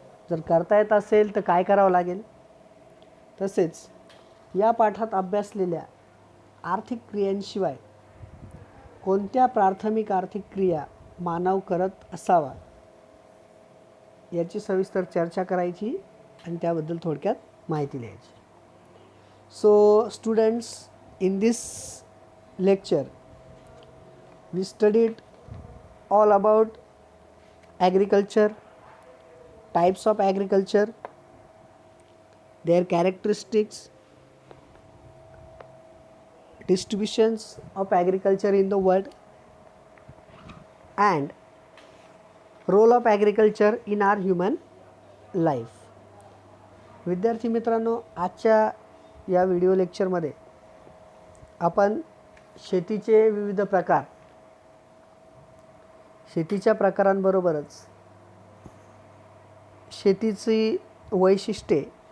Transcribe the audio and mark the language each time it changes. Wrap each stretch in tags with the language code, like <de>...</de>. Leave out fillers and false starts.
<mr>जर करता येत असेल तर काय करावं लागेल? तसेच या पाठात अभ्यासलेल्या आर्थिक क्रियांशिवाय कोणत्या प्राथमिक आर्थिक क्रिया मानव करत असावा याची सविस्तर चर्चा करायची आणि त्याबद्दल थोडक्यात माहिती लिहायची.</mr> <en>So students, in this lecture we studied all about agriculture, types of agriculture, their characteristics, distributions of agriculture in the world, and role of agriculture in our human life.</en> <mr>विद्यार्थी मित्रांनो, आजच्या या व्हिडिओ लेक्चरमध्ये आपण शेतीचे विविध प्रकार, शेतीच्या प्रकारांबरोबरच शेतीची वैशिष्ट्ये,</mr>